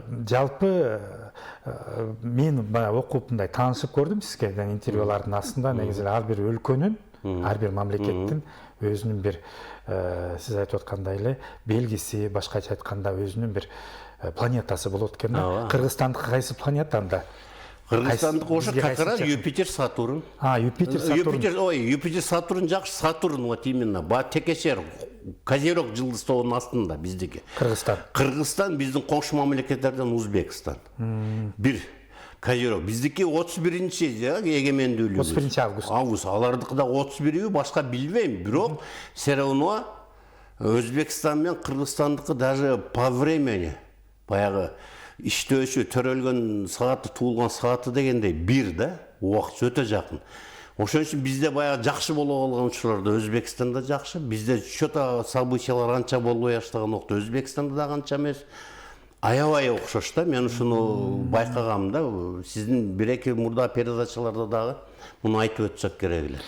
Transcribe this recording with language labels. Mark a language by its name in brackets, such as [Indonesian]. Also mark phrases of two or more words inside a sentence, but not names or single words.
[Kyrgyz] Жалпы мен баягы окуп мындай таанышып көрдүм сизге интервьюлардын астында негизи ар бир өлкөнүн, ар бир мамлекеттин өзүнүн бир сиз айтып аткандай эле белгиси, башкача айтканда өзүнүн бир планетасы болот экен да. Кыргызстандыкы кайсы планета анда? Кыргызстандык ошо [Russian] как раз [Kyrgyz] Юпитер, Сатурн. Юпитер, Сатурн. Юпитер, Сатурн жакшы. Сатурн [Russian] вот именно. [Kyrgyz] Текешер, Козерог жылдызтобунун астында биздики. Кыргызстан. Кыргызстан биздин коңшу мамлекеттерден Узбекстан. Бир Козерог. Биздики 31-чи эгемендүүлүгү. 31 август. Алардыкы да 31-үй, башка билбейм. Бирок [Russian] все равно [Kyrgyz] Өзбекстан менен Кыргызстандыкы [Russian] даже по времени [Kyrgyz] баягы иштөөчү, төрөлгөн сааты, туулган сааты дегендей бир да, убакыт өтө жакын. Ошон үчүн бизде баягы жакшы боло калган учурларда Өзбекстанда жакшы, бизде чөтө событиялар анча болбой баштаган убакта Өзбекстанда да канча эмес. Аябай окшош да, мен ушуну байкагам да, сиздин бир-эки мурда передачаларда дагы муну айтып өтсөк керек эле.